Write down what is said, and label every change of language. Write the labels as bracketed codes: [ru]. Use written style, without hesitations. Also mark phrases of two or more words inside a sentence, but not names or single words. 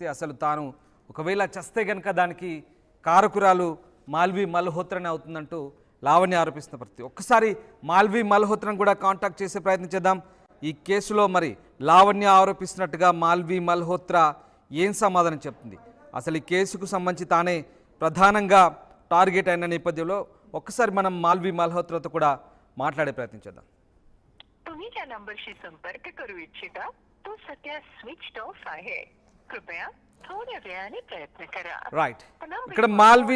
[te] అసలు తాను ఒకవేళ చస్తే కనుక దానికి కారకురాలు మాల్వి మల్హోత్రానే అవుతుందంటూ లావణ్య ఆరోపిస్తున్న పరిస్థితి. ఒక్కసారి మాల్వి మల్హోత్రాను కూడా కాంటాక్ట్ చేసే ప్రయత్నం చేద్దాం. ఈ కేసులో మరి లావణ్య ఆరోపిస్తున్నట్టుగా మాల్వి మల్హోత్రా ఏం సమాధానం చెప్తుంది, అసలు ఈ కేసుకు సంబంధించి తానే ప్రధానంగా టార్గెట్ అయిన నేపథ్యంలో ఒక్కసారి మనం मालवी मल्होत्राతో కూడా మాట్లాడే ప్రయత్न చేద్దాం. [mr] तुम्ही ज्या नंबरशी संपर्क करू इच्छिता तो सध्या [en] switched off [mr] आहे. कृपया थोड्या वेळाने प्रयत्न करा. [te] రైట్, ఇక్కడ मालवी